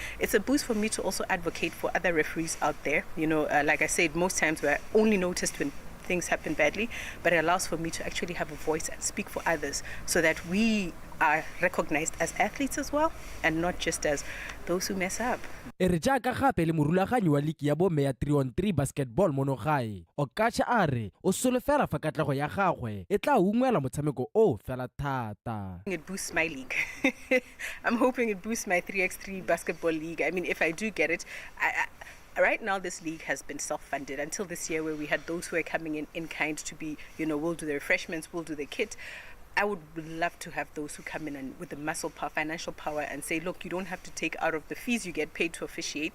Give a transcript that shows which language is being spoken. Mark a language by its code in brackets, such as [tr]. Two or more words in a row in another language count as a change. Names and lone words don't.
[en] It's a boost for me to also advocate for other referees out there. You know, like I said, most times we're only noticed when things happen badly, but it allows for me to actually have a voice and speak for others so that we are recognized as athletes as well and not just as those who mess up. [tn] E re jaaka gape le morulaganyi wa league ya bomme ya 3-on-3 basketball mono gae Okatch a re o solofela fa katlego ya gagwe e tla ungwela motshameko o fela thata. [en] It boosts my league. I'm hoping it boosts my 3x3 basketball league. I mean, if I do get it, right now, this league has been self-funded until this year where we had those who are coming in kind to be, you know, we'll do the refreshments, we'll do the kit. I would love to have those who come in and with the muscle power, financial power and say, look, you don't have to take out of the fees you get paid to officiate.